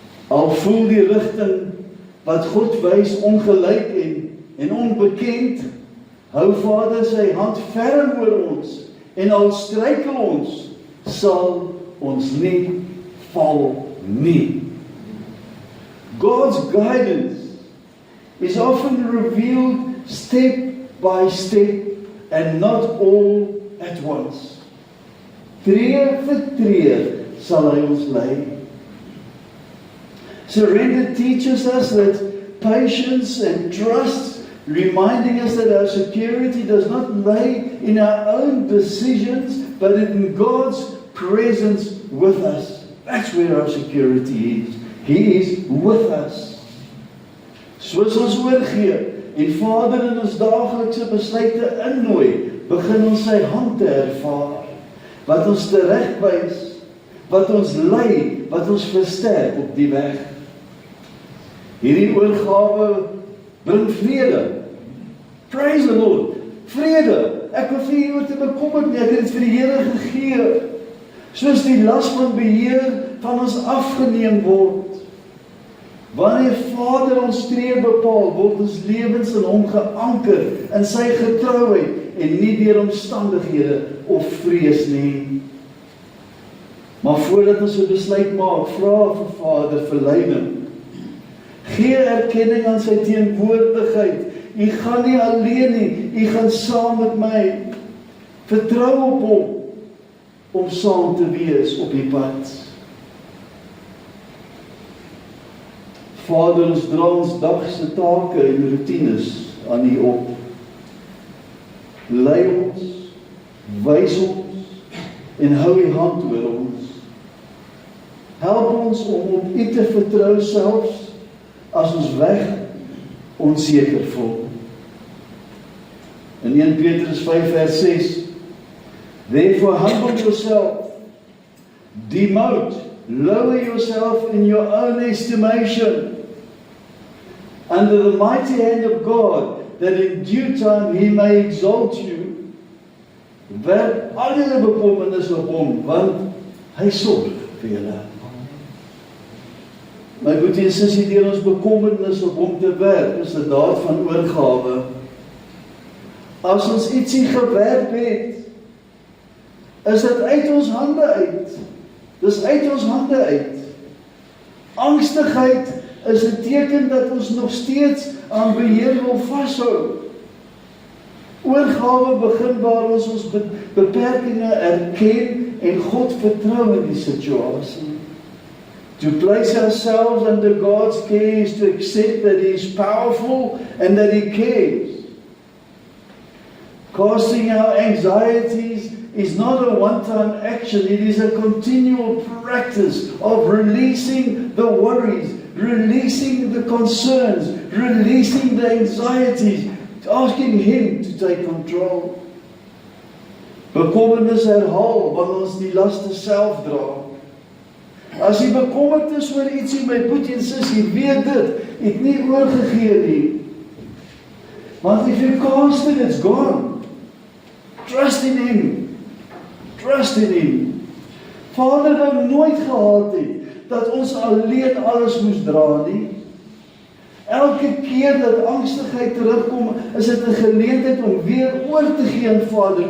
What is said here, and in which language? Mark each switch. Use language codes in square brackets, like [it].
[af] Al voel die rigting wat God wys ongelyk en onbekend, hou Vader sy hand ferm oor ons, en al struikel ons, sal ons nie val nie. [en] God's guidance is often revealed step by step and not all at once. [af] Tree vir tree sal hy ons lei. [en] Surrender teaches us that patience and trust, reminding us that our security does not lay in our own decisions, but in God's presence with us. That's where our security is. He is with us. [af] Soos ons oorgee en Vader in ons daaglikse besluite innooi, begin ons sy hand te ervaar, wat ons teregwys, wat ons lei, wat ons versterk op die weg. Hierdie oorgawe bring vrede. [en] Praise the Lord. [af] Vrede. Ek hoef nie oor te bekommerd nie, ek het dit vir die Here gegee. Soos die las van beheer van ons afgeneem word. Wanneer Vader ons tree bepaal, word ons lewens in hom geanker, in sy getrouheid, en nie deur omstandighede of vrees nie. Maar voordat ons 'n besluit maak, vra vir Vader vir leiding. Gee erkenning aan sy teenwoordigheid. U gaan nie alleen nie, u gaan saam met my. Vertrou op hom om saam te wees op die pad. Vader, ons dra ons dagse take en routines aan u op. Lei ons, wys ons en hou u hand oor ons. Help ons om op u te vertrou selfs as ons weg onseker voel. In 1 Petrus 5 vers 6, [en] therefore humble yourself, demote, lower yourself in your own estimation, under the mighty hand of God, that in due time he may exalt you. [af] Werp al julle bekommernis op hom, want hy sorg vir julle. My boetie en sussie, deur ons bekommernis op hom te werp, is 'n daad van oorgawe. As ons ietsie gewerp het, is dit uit ons hande uit. Dis uit ons hande uit. Angstigheid is 'n teken dat ons nog steeds aan beheer wil vashou. Oorgawe begin waar ons beperkings erken en God vertrou in die situasie. [en] To place ourselves under God's care is to accept that He is powerful and that He cares. Casting our anxieties is not a one-time action, it is a continual practice of releasing the worries, releasing the concerns, releasing the anxieties, asking Him to take control. [af] Bekommernis herhaal wanneer ons die laste self dra. As jy bekommerd is oor ietsie, my boetie en sussie, weet dit, het nie oorgegee nie. Want [en] if you cast it, it's gone. Trust in Him. Trust in Him. [af] Vader wou nooit gehad het, dat ons alleen alles moes dra nie. Elke keer dat angstigheid terugkom, is dit 'n geleentheid om weer oor te gee aan Vader.